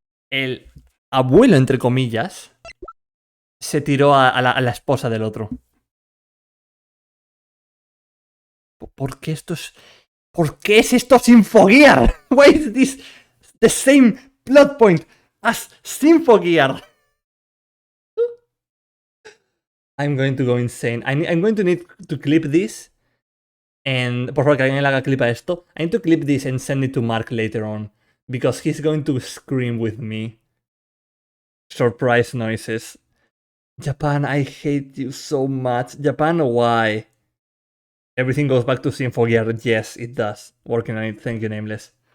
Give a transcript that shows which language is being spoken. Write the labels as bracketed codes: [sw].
[es] El abuelo, entre comillas, se tiró a la esposa del otro. ¿Por qué esto es...? ¿Por qué es esto Symphogear? [en] Why is this the same plot point as Symphogear? I'm going to go insane. I'm going to need to clip this And [es] por favor, que alguien le haga clip a esto. [en] I need to clip this and send it to Mark later on. Because he's going to scream with me. Surprise noises. Japan, I hate you so much. Japan, why? Everything goes back to Symphogear. Yes, it does. Working on it. Thank you, Nameless.